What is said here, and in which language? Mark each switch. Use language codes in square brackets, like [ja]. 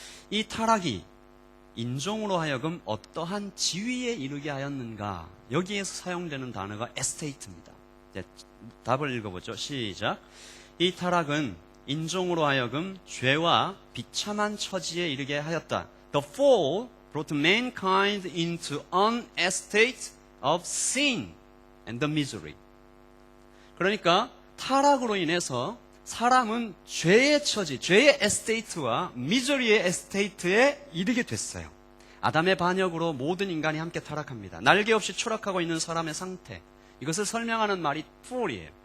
[ko] 이 타락이 인종으로 하여금 어떠한 지위에 이르게 하였는가, 여기에서 사용되는 단어가 에스테이트입니다. 답을 읽어보죠. 시작. 이 타락은 인종으로 하여금 죄와 비참한 처지에 이르게 하였다. [en] The fall brought mankind into an estate of sin and the misery. [ko] 그러니까 타락으로 인해서 사람은 죄의 처지, 죄의 에스테이트와 미저리의 에스테이트에 이르게 됐어요. 아담의 반역으로 모든 인간이 함께 타락합니다. 날개 없이 추락하고 있는 사람의 상태, 이것을 설명하는 말이 fall이에요.